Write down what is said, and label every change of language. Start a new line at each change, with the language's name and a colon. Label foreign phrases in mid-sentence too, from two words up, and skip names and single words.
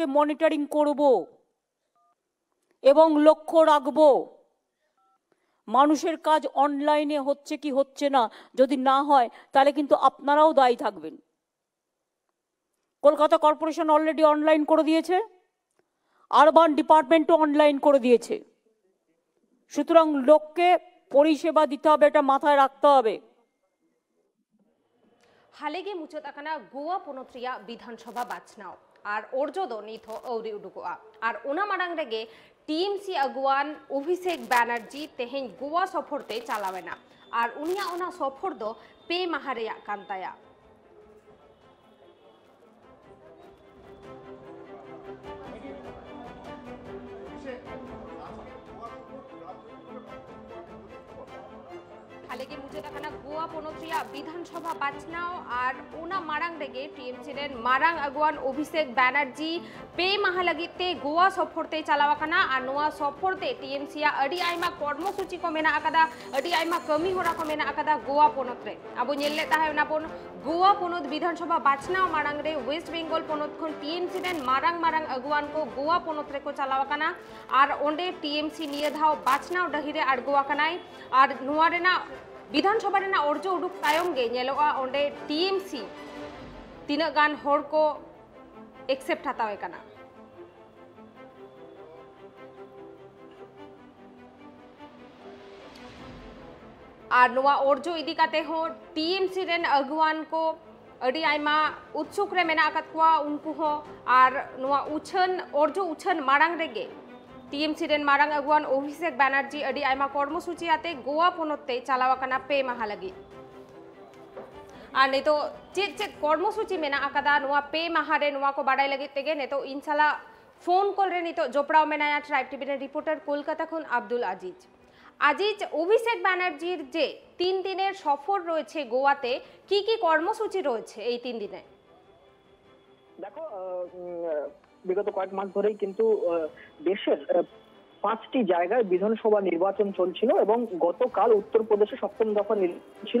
Bangla: মনিটরিং করব এবং লক্ষ্য রাখব মানুষের কাজ অনলাইনে হচ্ছে কি হচ্ছে না যদি না হয় তাহলে কিন্তু আপনারাও দায়ী থাকবেন কলকাতা কর্পোরেশন
English: already online
Bangla: করে দিয়েছে
English: urban department
Bangla: অনলাইন করে দিয়েছে সুতরাং লোককে পরিষেবা দিতে হবে এটা মাথায় রাখতে হবে
Santali: हालेगे मुचत आकाना गोवा पोनोत्रिया विधानसभा बाचनाव और ओरजोदो निथ औरी उडुकोआ और ओना मारांग रेगे टीएमसी अगुवान अभिषेक बैनर्जी तेहेन गोवा सफरते चालावेना और उनिया ओना सफर दो पे माहारेया कांताया हालेगे मुझे तकाना गोवा पोनोत्रिया विधानसभा बाचनाव और ओना मारांग रेगे टीएमसी रेन मारांग अगुवान अभिषेक बैनर्जी पे माहा लगिते गोवा सफरते चालावाकाना और नोआ सफरते टीएमसी या अडी आइमा कर्मसूची को मेना आकादा अडी आइमा कमी होरा को मेना आकादा गोवा पोनोत्रे अबो नेल्ले ताहेना पोन गोवा पोनोत विधानसभा बाचनाव मारांग रे वेस्ट बेंगल पोनोत खन टीएमसी रेन मारांग मारांग अगुवान को गोवा पोनोत्रे को चालावाकाना और ओंडे टीएमसी निये धाव बाचनाव डहिरे आड़गोवाकानाय और नोआ रेना विधानसभा रेना ओरजो उडुक तायम गे नेलोआ ओंडे टीएमसी तीना गान होर को एक्सेप्ट हतावे कना और नोआ ओरजो इदी काते हो टीएमसी रेन अगुवान को अड़ी आयमा उत्सुक रे मेना आकात कोआ उनको हो और नोआ उछन ओरजो उछन मारांग रेगे टीएमसी रेन मारांग अगुवान अभिषेक बैनर्जी अडी आयमा कर्मसूची आते गोवा पोनोते चलावाकना पे माहा लगी नितो चेत चेत कर्मसूची मेना आकादा नुआ पे माहारे नुआ को बाडाई लगी तेगे नेतो इनशाला
English: phone call
Santali: रे नितो जोपड़ाओ मेनाया ट्राइब टीवी ने रिपोर्टर कोलकाता खुन आब्दुल
Bangla: আজিজ আজিজ অভিষেক ব্যানার্জির যে 3 দিনের সফর রয়েছে গোয়াতে কি কি কর্মসূচি রয়েছে এই 3 দিনে দেখো বিগত কয়েক মাস ধরেই কিন্তু দেশের 5টি জায়গায় বিধানসভা নির্বাচন চলছিল এবং গতকাল উত্তরপ্রদেশে 7ম দফা নির্বাচন ছিল।